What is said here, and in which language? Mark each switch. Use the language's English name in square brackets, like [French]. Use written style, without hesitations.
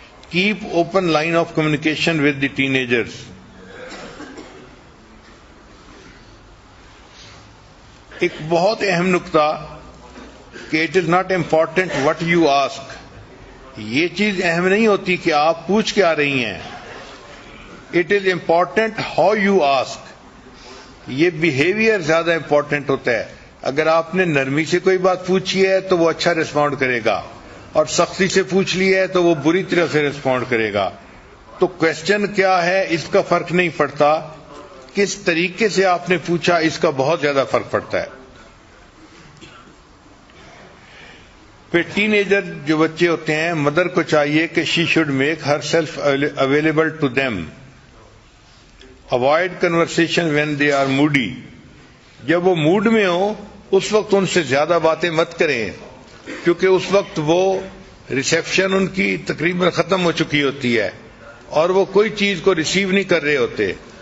[English] Keep open line of communication with the teenagers. [Urdu] ایک بہت اہم نقطہ کہ [English] It is not important what you ask. [Urdu] یہ چیز اہم نہیں ہوتی کہ آپ پوچھ کیا رہی ہیں، [English] It is important how you ask. [Urdu] یہ بیہیویئر زیادہ امپورٹنٹ ہوتا ہے. اگر آپ نے نرمی سے کوئی بات پوچھی ہے تو وہ اچھا ریسپونڈ کرے گا، اور سختی سے پوچھ لی ہے تو وہ بری طرح سے ریسپونڈ کرے گا. تو کوشچن کیا ہے اس کا فرق نہیں پڑتا، کس طریقے سے آپ نے پوچھا اس کا بہت زیادہ فرق پڑتا ہے. پھر ٹین ایجر جو بچے ہوتے ہیں، مدر کو چاہیے کہ [English] She should make herself available to them. Avoid conversation when they are moody. [Urdu] جب وہ موڈ میں ہو اس وقت ان سے زیادہ باتیں مت کریں، کیونکہ اس وقت وہ ریسیپشن ان کی تقریباً ختم ہو چکی ہوتی ہے اور وہ کوئی چیز کو ریسیو نہیں کر رہے ہوتے.